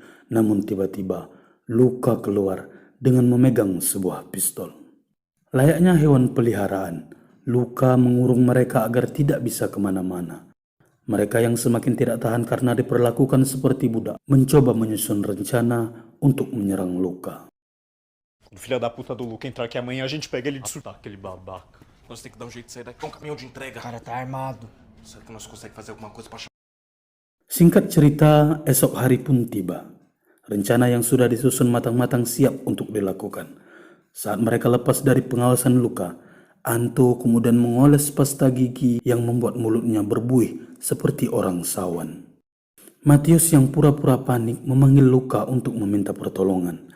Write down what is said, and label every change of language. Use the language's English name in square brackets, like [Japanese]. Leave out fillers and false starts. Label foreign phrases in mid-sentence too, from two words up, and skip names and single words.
[Indonesian] Namun tiba-tiba Luca keluar dengan memegang sebuah pistol. Layaknya hewan peliharaan, Luca mengurung mereka agar tidak bisa kemana-mana. Mereka yang semakin tidak tahan karena diperlakukan seperti budak, mencoba menyusun rencana untuk menyerang Luca. [Portuguese] O filho da puta do Luca entrar aqui amanhã, a gente pega ele de surta. Aquele babaca. Nós temos que dar um jeito de sair daqui. É um caminhão de entrega. O cara tá armado. Será que nós conseguimos fazer alguma coisa pra chamar? [Indonesian] Singkat cerita, esok hari pun tiba. Rencana yang sudah disusun matang-matang siap untuk dilakukan. Saat mereka lepas dari pengawasan Luka, Anto kemudian mengoles pasta gigi yang membuat mulutnya berbuih seperti orang sawan. Matius yang pura-pura panik memanggil Luka untuk meminta pertolongan.